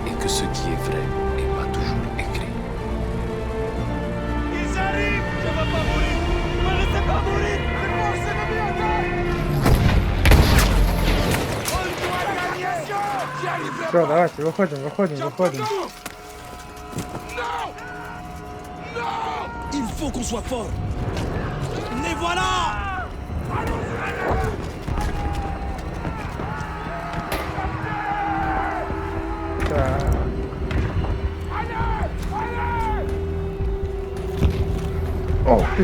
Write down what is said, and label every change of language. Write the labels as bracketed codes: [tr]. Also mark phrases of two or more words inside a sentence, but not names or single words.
[fr] ce qui est vrai est pas toujours écrit. Ils arrivent! Je vais pas mourir! Me laissez pas mourir! [ru] Все, давайте, выходим. [fr] Il faut qu'on soit fort. Les voilà! [ru] Так. О, ты ж.